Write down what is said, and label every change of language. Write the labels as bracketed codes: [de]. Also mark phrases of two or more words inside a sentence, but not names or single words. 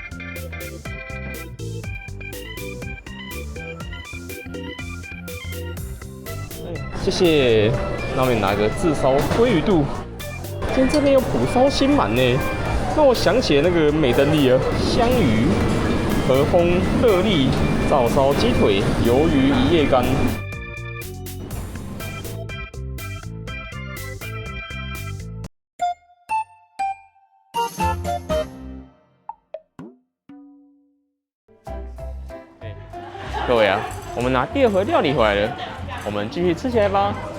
[zh] 謝謝。那我們拿個炙燒鮭魚肚。今天這邊有蒲燒新滿呢，讓我想起了那個美登利啊，香魚、和風、樂利、照燒雞腿、魷魚一夜干。各位啊，我們拿第二盒料理回來了，我們繼續吃起來吧。